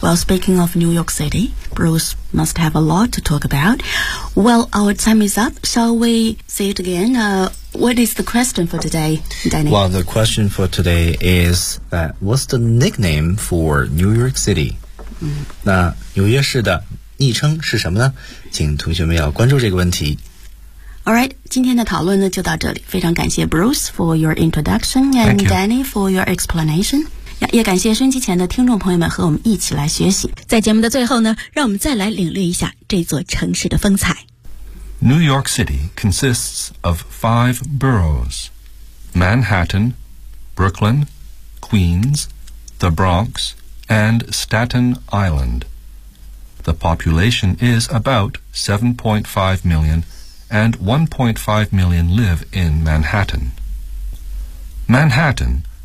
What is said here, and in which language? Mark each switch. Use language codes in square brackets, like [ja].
[en] Well, speaking of New York City... Bruce must have a lot to talk about. Well, our time is up. Shall we say it again?、what is the question for today, Danny? Well, the question for today is that what's the nickname for New York City?、嗯、 [zh] 那纽约市的昵称是什么呢？请同学们要关注这个问题。 [en] All right, [zh] 今天的讨论呢就到这里。非常感谢 Bruce [en] for your introduction and you. Danny for your explanation. [zh] 也感谢收音机前的听众朋友们和我们一起来学习。在节目的最后呢，让我们再来领略一下这座城市的风采。 [en] New York City consists of five boroughs: Manhattan, Brooklyn, Queens, the Bronx, and Staten Island. The population is about 7.5 million, and 1.5 million live in Manhattan. Manhattan.